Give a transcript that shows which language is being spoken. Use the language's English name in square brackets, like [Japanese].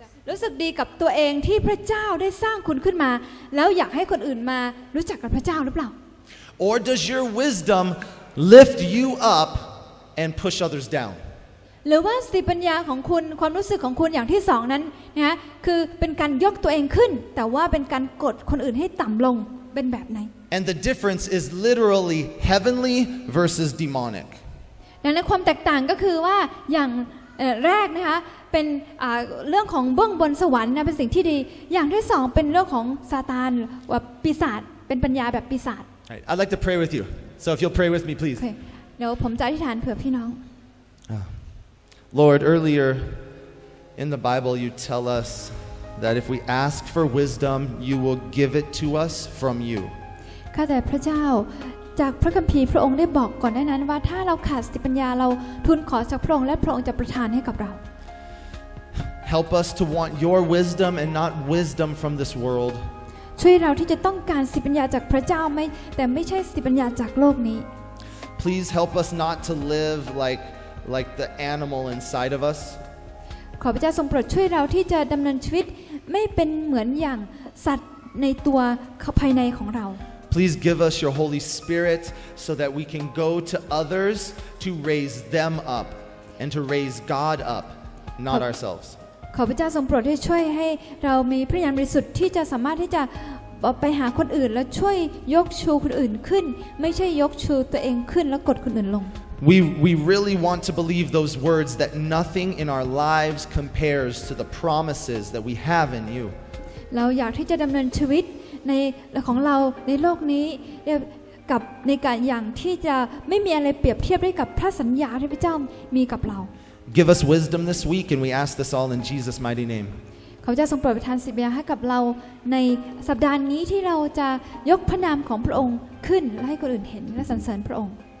[Thai] รู้สึกดีกับตัวเองที่พระเจ้าได้สร้างคุณขึ้นมาแล้วอยากให้คนอื่นมารู้จักกับพระเจ้าหรือเปล่า [English] Or does your wisdom lift you up and push others down? [Thai] หรือว่าสติปัญญาของคุณความรู้สึกของคุณอย่างที่สองนั้นนะคือเป็นการยกตัวเองขึ้นแต่ว่าเป็นการกดคนอื่นให้ต่ำลงเป็นแบบไหน [English] And the difference is literally heavenly versus demonic. [Thai] ดังนั้นความแตกต่างก็คือว่าอย่างแรกนะคะเป็นเรื่องของเบื้องบนสวรรค์นะเป็นสิ่งที่ดีอย่างที่สองเป็นเรื่องของซาตานว่าปีศาจเป็นปัญญาแบบปีศาจ [English] Right. I'd like to pray with you. So if you'll pray with me, please. [Thai] เดี๋ยวผมจะอธิษฐานเผื่อพี่น้อง [English] Lord, earlier in the Bible you tell us that if we ask for wisdom, you will give it to us from you. [Thai] ข้าแต่พระเจ้าจากพระคัมภีร์พระองค์ได้บอกก่อนหน้านั้นว่าถ้าเราขาดสติปัญญาเราทูลขอจากพระองค์และพระองค์จะประทานให้กับเรา [English] Help us to want your wisdom and not wisdom from this world. [Thai] ช่วยเราที่จะต้องการสติปัญญาจากพระเจ้าแต่ไม่ใช่สติปัญญาจากโลกนี้ [English] Please help us not to live like the animal inside of us. [Thai] ขอพระเจ้าทรงโปรดช่วยเราที่จะดำเนินชีวิตไม่เป็นเหมือนอย่างสัตว์ในตัวภายในของเรา [English] Please give us your Holy Spirit so that we can go to others to raise them up and to raise God up, not ourselves. [Thai] ขอพระเจ้าทรงโปรดให้ช่วยให้เรามีพระญาณบริสุทธิ์ที่จะสามารถที่จะไปหาคนอื่นและช่วยยกชูคนอื่นขึ้นไม่ใช่ยกชูตัวเองขึ้นแล้วกดคนอื่นลง [English] We really want to believe those words that nothing in our lives compares to the promises that we have in you. [Thai] เราอยากที่จะดำเนินชีวิตในของเราในโลกนี้กับในการอย่างที่จะไม่มีอะไรเปรียบเทียบได้กับพระสัญญาที่พระเจ้ามีกับเรา [English] Give us wisdom this week and we ask this all in Jesus' mighty name. [Thai] ขอพระเจ้าทรงโปรดประทานสติปัญญาให้กับเราในสัปดาห์นี้ที่เราจะยกพระนามของพระองค์ขึ้นและให้คนอื่นเห็นและสรรเสริญพระองค์